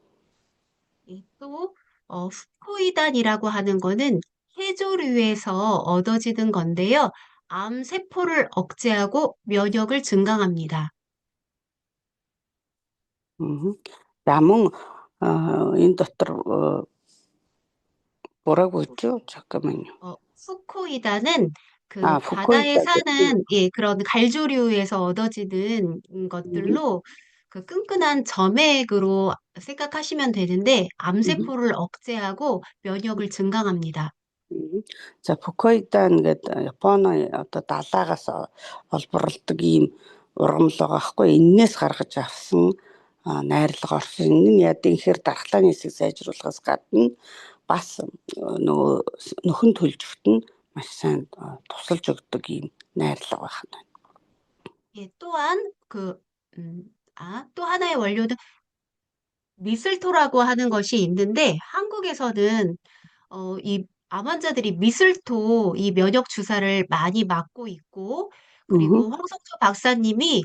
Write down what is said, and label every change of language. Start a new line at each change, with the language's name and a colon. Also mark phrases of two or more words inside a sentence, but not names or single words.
Korean: 또 후코이단이라고 하는 거는 해조류에서 얻어지는 건데요. 암 세포를 억제하고 면역을 증강합니다.
Mongolian: За мөн энэ дотор
Korean: 뭐라고 했죠? 잠깐만요. 후코이단은 그 바다에 후코이다. 사는 그런 갈조류에서 얻어지는 것들로 그 끈끈한 점액으로 생각하시면 되는데 암세포를 억제하고 면역을 증강합니다.
Mongolian: За Фукуидан гэдэг Японы одоо далаагаас олборлдог ийм ургамал байгаа хгүй энээс гаргаж авсан найрлага орсон. Энэ нь яа гэхээр дархлааны хэсэг сайжруулахаас гадна бас нөгөө нөхөн төлжөвт нь маш сайн тусалж өгдөг ийм найрлага байна.
Korean: 예, 또한 또 하나의 원료는 미슬토라고 하는 것이 있는데 한국에서는 이 암 환자들이 미슬토 이 면역 주사를 많이 맞고 있고 그리고 황성초 박사님이